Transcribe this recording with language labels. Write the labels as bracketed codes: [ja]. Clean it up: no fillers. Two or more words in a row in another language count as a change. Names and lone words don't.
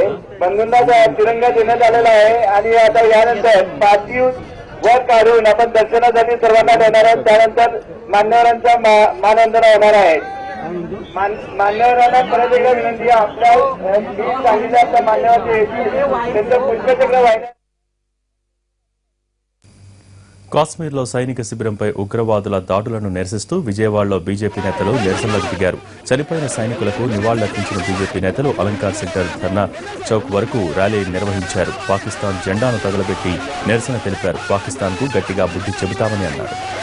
[mr] बंधूंना तिरंगा देण्यात आलेला आहे आणि आता यानंतर पाठीव वर काढून आपण दर्शनासाठी सर्वांना देणार आहोत. त्यानंतर मान्यवरांचा मानवंदना होणार आहे. मान्यवरांना परत एकदा विनंती आहे, आपल्या सांगितल्या मान्यवरांचे त्यांचं पुष्पचक्र वाहिनी. [te] కాశ్మీర్లో సైనిక శిబిరంపై ఉగ్రవాదుల దాడులను నిరసిస్తూ విజయవాడలో బీజేపీ నేతలు నిరసనలకు దిగారు. చనిపోయిన సైనికులకు నివాళులర్పించిన బీజేపీ నేతలు అలంకార్ సెంటర్ ధర్నా చౌక్ వరకు ర్యాలీ నిర్వహించారు. పాకిస్తాన్ జెండాను తగలబెట్టి నిరసన తెలిపారు. పాకిస్తాన్కు గట్టిగా బుద్ధి చెబుతామని అన్నారు.